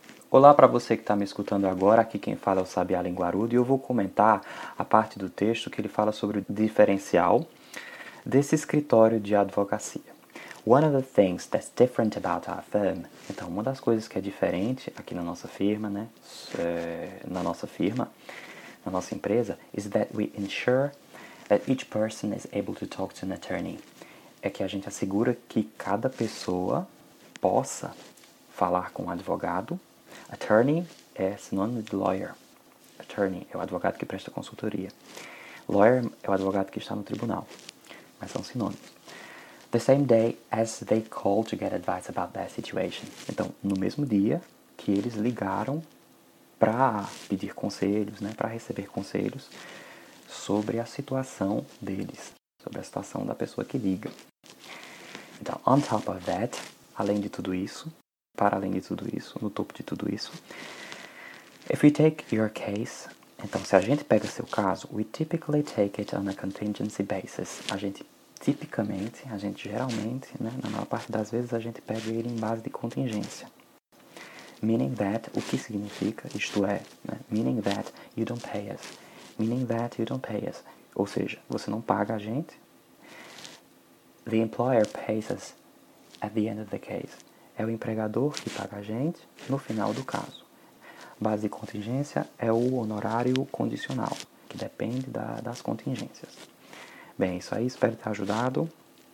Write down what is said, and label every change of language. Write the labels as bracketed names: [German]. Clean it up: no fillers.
[Portuguese] Olá para você que está me escutando agora, aqui quem fala é o Sabiá Linguarudo e eu vou comentar a parte do texto que ele fala sobre o diferencial desse escritório de advocacia. [English] One of the things that's different about our firm. [Portuguese] Então, uma das coisas que é diferente aqui na nossa firma, né? Na nossa empresa, [English] is that we ensure that each person is able to talk to an attorney. [Portuguese] É que a gente assegura que cada pessoa possa falar com um advogado. Attorney é sinônimo de lawyer. Attorney é o advogado que presta consultoria. Lawyer é o advogado que está no tribunal. Mas são sinônimos. [English] The same day as they call to get advice about their situation. [Portuguese] Então, no mesmo dia que eles ligaram para pedir conselhos, né, para receber conselhos sobre a situação deles, sobre a situação da pessoa que liga. Então, [English] on top of that, [Portuguese] além de tudo isso, para além de tudo isso, no topo de tudo isso. [English] If we take your case, [Portuguese] então se a gente pega seu caso, [English] we typically take it on a contingency basis. [Portuguese] A gente tipicamente, a gente geralmente, né, na maior parte das vezes, a gente pega ele em base de contingência. [English] Meaning that, [Portuguese] o que significa, isto é, né, [English] meaning that you don't pay us. Meaning that you don't pay us. [Portuguese] Ou seja, você não paga a gente. [English] The employer pays us at the end of the case. [Portuguese] É o empregador que paga a gente no final do caso. Base de contingência é o honorário condicional, que depende das contingências. Bem, isso aí, espero ter ajudado.